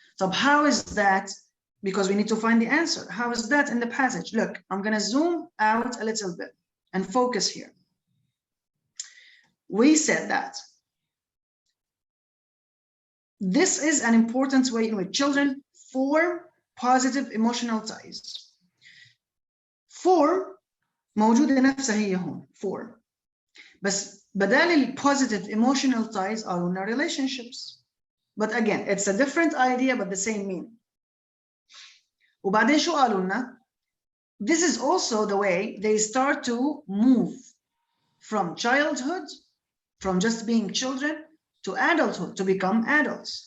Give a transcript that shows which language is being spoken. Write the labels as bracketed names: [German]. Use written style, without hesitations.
[English] So how is that? Because we need to find the answer. How is that in the passage? Look, I'm going to zoom out a little bit and focus here. We said that this is an important way in which children form positive emotional ties. [Arabic] Form موجودة نفسها هي هون. [English] Form. [Arabic] بس بدال [English] positive emotional ties are in relationships. But again, it's a different idea but the same meaning. [Arabic] وبعدين شو قالوا لنا? [English] This is also the way they start to move from childhood, from just being children, to adulthood, to become adults.